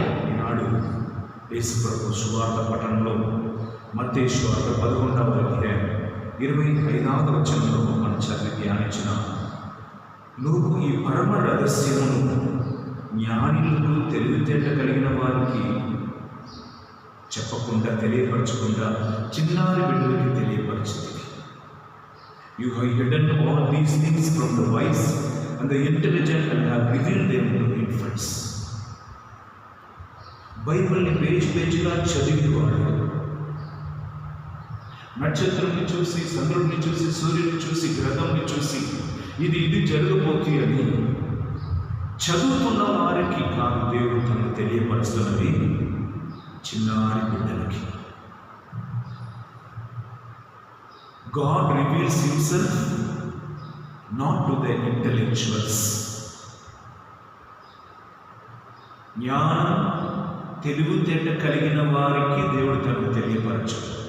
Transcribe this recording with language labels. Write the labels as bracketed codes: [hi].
[te] ఈనాడు యేసు ప్రభు సువార్త పఠనంలో మత్తయి సువార్త 11వ అధ్యాయం 25వ వచనంలో మనం చదివి ధ్యానించిన, నువ్వు ఈ పరమ రహస్యమును జ్ఞానులకు తెలివితేట కలిగిన వారికి చెప్పకుండా తెలియపరచకుండా చిన్నారి బిడ్డలకి తెలియపరచుతుంది. [en] You have hidden all these things from the wise and the intelligent and have revealed them to infants. [te] బైబిల్ని పేజీగా చదివేవాడు నక్షత్రాన్ని చూసి, చంద్రుడిని చూసి, సూర్యుడిని చూసి, గ్రహంని చూసి ఇది జరగబోతుంది అని చదువుతున్న వారికి కాదు దేవుడు తనను తెలియపరుస్తున్నది చిన్నారి బిడ్డలకి. [en] God reveals himself not to the intellectuals. [te] జ్ఞానం తెలివితేట కలిగిన వారికి దేవుడు తనను తెలియపరచు.